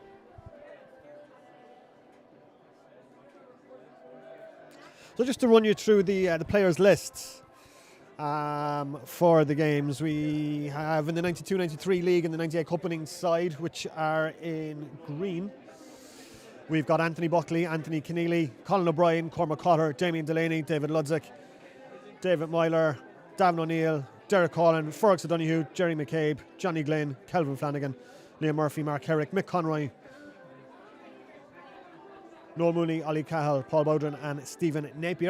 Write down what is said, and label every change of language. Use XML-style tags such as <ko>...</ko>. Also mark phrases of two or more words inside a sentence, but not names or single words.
<en>So just to run you through the players' lists for the games, we have in the 92-93 league and the 98 Cup winning side, which are in green. We've got Anthony Buckley, Anthony Keneally, Colin O'Brien, Cormac Cotter, Damien Delaney, David Ludzik, David Myler, Davin O'Neill, Derek Collin, Fergus O'Donoghue, Jerry McCabe, Johnny Glenn, Kelvin Flanagan, Liam Murphy, Mark Herrick, Mick Conroy, Noel Mooney, Ollie Cahill, Paul Bowden and Stephen Napier.</en>